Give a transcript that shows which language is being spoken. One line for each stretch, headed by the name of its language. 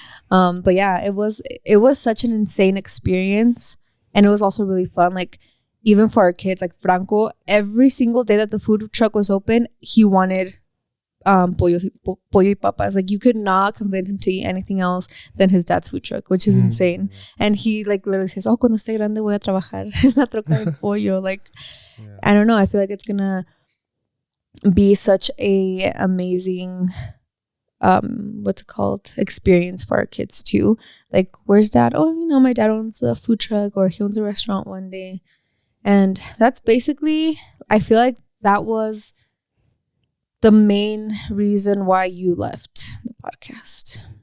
English: But yeah, it was such an insane experience, and it was also really fun. Like even for our kids, like Franco, every single day that the food truck was open, he wanted
Spanish: pollo y papas.
English: Like you could not convince him to eat anything else than his dad's food truck, which is insane. And he like literally says, oh,
Spanish: cuando esté grande voy a trabajar en la troca de pollo.
English: Like I don't know, I feel like it's gonna be such a amazing what's it called, experience for our kids too. Like where's dad? Oh, you know, my dad owns a food truck, or he owns a restaurant one day. And that's basically, I feel like that was the main reason why you left the podcast.